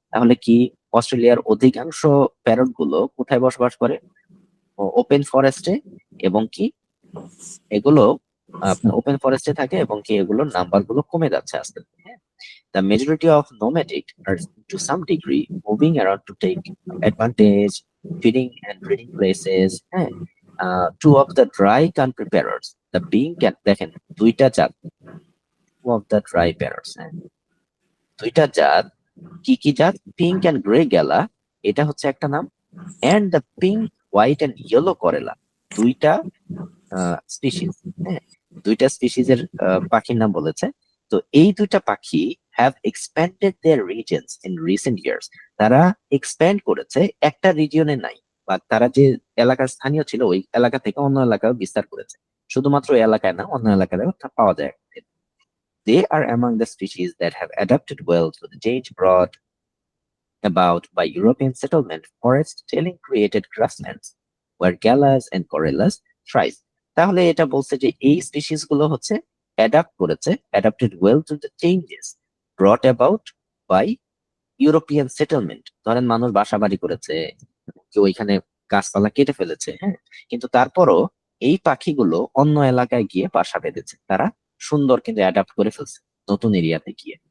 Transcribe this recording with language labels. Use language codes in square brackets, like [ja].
[bn] তাহলে কি অস্ট্রেলিয়ার অধিকাংশ প্যারট গুলো কোথায় বসবাস করে? ওপেন ফরেস্টে, এবং কি এগুলো আপনার ওপেন ফরেস্টে থাকে, এবং কি এগুলোর নাম্বার গুলো কমে যাচ্ছে আস্তে আস্তে। [en] The majority of nomadic are to some degree moving around to take advantage, feeding and breeding places. Two of the dry country parrots, the pink and [bn] দেখেন দুইটা জাত, [en] two of the dry parrots, [bn] দুইটা জাত, কি কি জাত? Pink and grey গেলা, এটা হচ্ছে একটা নাম, [en] and the pink white and yellow corella, [bn] দুইটা স্পিসিস, হ্যাঁ, দুইটা স্পিসিসের পাখির নাম বলেছে। তো এই দুইটা পাখি [en] have expanded their regions in recent years, [bn] তারা এক্সপ্যান্ড করেছে, একটা রিজিয়নে নাই, বা তারা যে এলাকার স্থানীয় ছিল ওই এলাকা থেকে অন্য এলাকায় বিস্তার করেছে, শুধুমাত্র ওই এলাকায় না অন্য এলাকায় পাওয়া যায়। [en] They are among the species that have adapted well to the change brought about by European settlement. Forest-dwelling created grasslands where galahs and corellas thrive. [bn] তাহলে এটা বলছে যে এই স্পিসিস গুলো হচ্ছে অ্যাডাপ্ট করেছে, [en] Adapted well to the changes brought about by European settlement. [bn] ধরেন মানুষ বাসা বাড়ি করেছে, কেউ ওইখানে গাছপালা কেটে ফেলেছে, হ্যাঁ, কিন্তু তারপরও এই পাখিগুলো অন্য এলাকায় গিয়ে বাসা বেঁধেছে, তারা সুন্দর কিন্তু অ্যাডাপ্ট করে ফেলছে নতুন এরিয়াতে গিয়ে।